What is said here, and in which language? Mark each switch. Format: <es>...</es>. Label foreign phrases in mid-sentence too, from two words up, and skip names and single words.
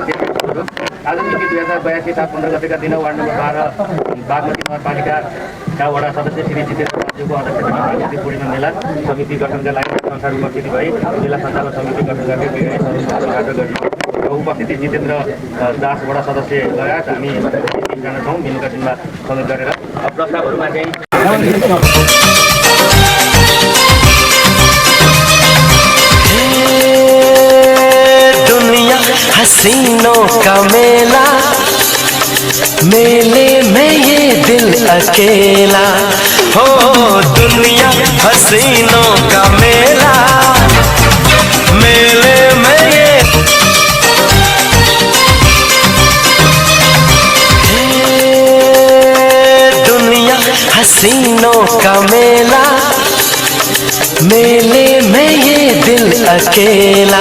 <ne>आज मिति 2082 साल 15 गतेका दिन वार्ड नम्बर 12 बागमती नगरपालिकाका वडा सदस्य श्री जितेन्द्र राज्यको अध्यक्षतामा बागमती पूर्णिमा मेला समिति गठनका लागि संसार उपस्थिति भई मेला सञ्चालन समिति गठन गर्ने उपस्थिति जितेन्द्र दास वडा सदस्य लगायत हामी 3 जना छौँ। मिनुका दिनमा समेत गरेर प्रस्तावहरूमा चाहिँ</ne> <hi>हसीनों का मेला, मेले में ये दिल अकेला। हो दुनिया हसीनों का मेला, मेले में ये दुनिया हसीनों का मेला, मेले में ये दिल अकेला।</hi>